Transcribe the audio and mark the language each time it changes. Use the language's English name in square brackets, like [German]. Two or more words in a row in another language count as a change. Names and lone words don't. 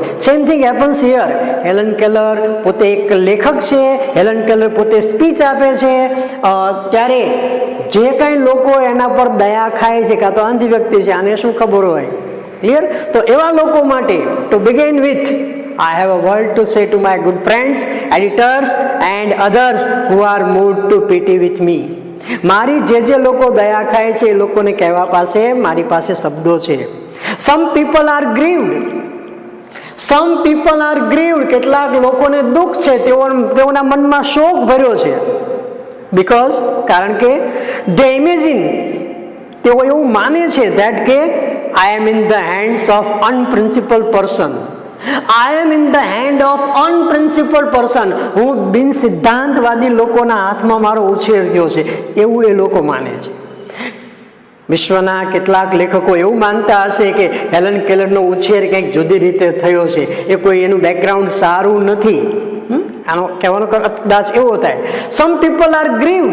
[English] same thing happens here. [Gujarati] હેલન કેલર પોતે એક લેખક છે, હેલન કેલર પોતે સ્પીચ આપે છે, ત્યારે જે કાંઈ લોકો એના પર દયા ખાય છે કાં તો અંધ વ્યક્તિ છે, આને શું ખબર હોય? [English] ક્લિયર? [Gujarati] તો એવા લોકો માટે [English] to begin with I have a word to say to my good friends, editors and others who are moved to pity with me. [Gujarati] મારી જે લોકો દયા ખાય છે એ લોકોને કહેવા પાસે મારી પાસે શબ્દો છે. [English] Some people are grieved. Some people are grieved. [Gujarati] કેટલાક લોકોને દુઃખ છે, તેઓના મનમાં શોક ભર્યો છે. [English] Because [Gujarati] કારણ કે [English] they imagine, [Gujarati] તેઓ એવું માને છે [English] that કે I am in the hands of unprincipled person. I am in the hand of unprincipled person. [Gujarati] હું બિન સિદ્ધાંતવાદી લોકોના હાથમાં મારો ઉછેર થયો છે, એવું એ લોકો માને છે. વિશ્વના કેટલાક લેખકો એવું માનતા હશે કે હેલન કેલરનો ઉછેર કંઈક જુદી રીતે થયો છે, એ કોઈ એનું બેકગ્રાઉન્ડ સારું નથી. આનો કહેવાનો કદાચ એવો થાય. [English] some people are grieved.